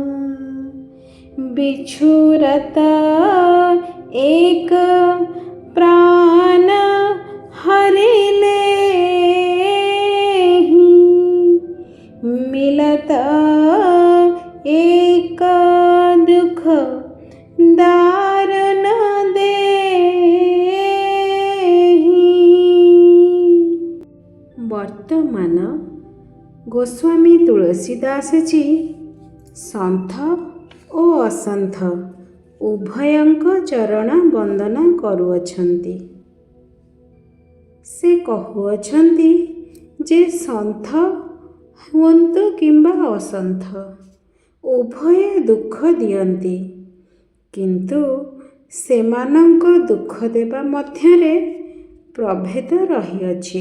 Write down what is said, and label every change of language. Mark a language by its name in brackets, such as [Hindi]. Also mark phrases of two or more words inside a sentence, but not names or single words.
[Awadhi] बिछुरत एक प्राण हरिले, मिलत एक दुख दारुण देहि। [Odia] ବର୍ତ୍ତମାନ ଗୋସ୍ୱାମୀ ତୁଳସୀଦାସ ଜୀ ସନ୍ଥ ଓ ଅସନ୍ଥ ଉଭୟଙ୍କ ଚରଣ ବନ୍ଦନା କରୁଅଛନ୍ତି। ସେ କହୁଅଛନ୍ତି ଯେ ସନ୍ଥ ହୁଅନ୍ତୁ କିମ୍ବା ଅସନ୍ଥ ଉଭୟ ଦୁଃଖ ଦିଅନ୍ତି, କିନ୍ତୁ ସେମାନଙ୍କ ଦୁଃଖ ଦେବା ମଧ୍ୟରେ ପ୍ରଭେଦ ରହିଅଛି।